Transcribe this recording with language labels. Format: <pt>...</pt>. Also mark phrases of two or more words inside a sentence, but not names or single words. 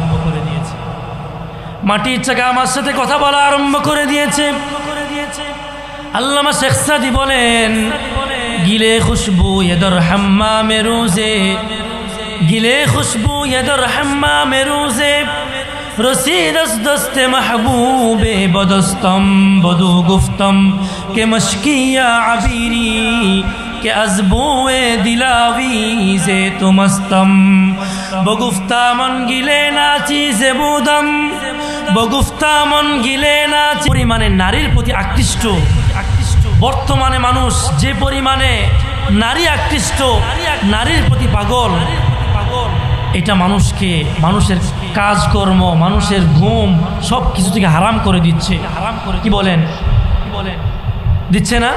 <bn>মাটির চাকা আমার সাথে কথা বলা আরম্ভ করে দিয়েছে। আল্লামা শেখ সাদি বলেন,</bn> <fa>گلی خوشبو در حمام روزی, گلی خوشبو در حمام روزی, رسید از دست محبوب بدستم بدو گفتم که مشکی عبیری که از بوی دلاویز تو مستم بگفتا من گله ناچیز بودم بگفتا من گله ناچیز</fa> <bn>পরিমাণে নারীর প্রতি আকৃষ্ট বর্তমানে মানুষ যে পরিমাণে নারী আকৃষ্ট, নারীর প্রতি পাগল, এটা মানুষকে, মানুষের কাজকর্ম, মানুষের ঘুম সব কিছু থেকে হারাম করে দিচ্ছে। কি বলেন? দিচ্ছে না?</bn>